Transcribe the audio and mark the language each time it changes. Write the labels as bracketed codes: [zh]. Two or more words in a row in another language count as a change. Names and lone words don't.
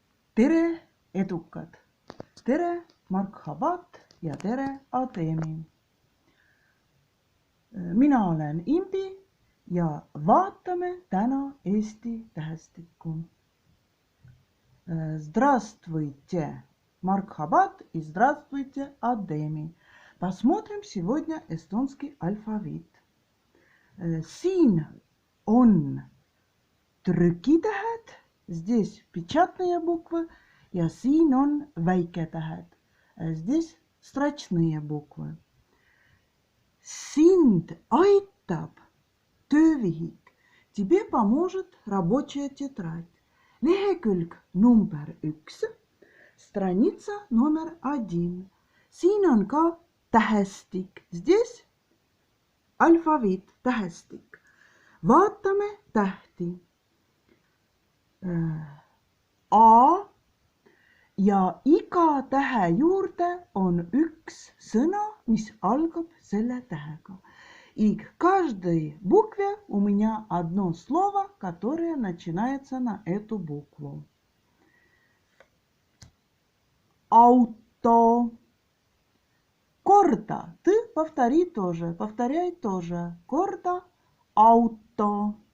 [et] tere, edukad! Tere, Marhabat ja tere, Ademi! Mina olen Imbi ja vaatame täna Eesti tähestikku. [ru] Здравствуйте, Мархабат и здравствуйте, Адеми. Посмотрим сегодня эстонский алфавит. [et] Siin on trükitähed, [ru] здесь печатные буквы, [et] ja siin on väiketähed, [ru] здесь строчные буквы. [et] Sind aitab töövihik, [ru] тебе поможет рабочая тетрадь. [et] Lehekülg number 1, [ru] страница номер 1. [et] Siin on ka tähestik, здесь alfaviit, tähestik. Vaatame tähti. A ja iga tähe juurde on üks sõna, mis algab selle tähega. [ru] И к каждой букве у меня одно слово, которое начинается на эту букву. [et] Auto. [ru] Корда. Ты повтори тоже. Повторяй тоже. Корда. [et] Auto.